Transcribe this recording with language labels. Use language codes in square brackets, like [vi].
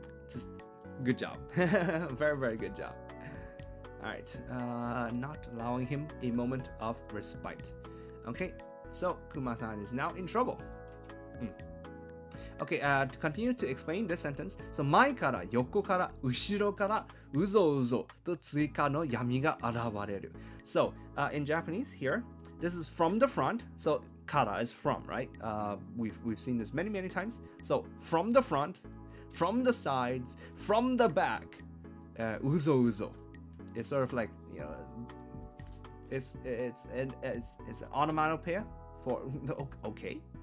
[en] Just good job. Very, very good job. All right. Not allowing him a moment of respite. Okay. So Kuma-san is now in trouble. Okay, to continue to explain this sentence. [ja] So 前から横から後ろからうぞうぞと追加の闇が現れる. [en] So in Japanese here, this is from the front. So kara is from, right? We've seen this many times. So from the front, from the sides, from the back, uzo uzo. It's sort of like, you know, it's an onomatopoeia for okay.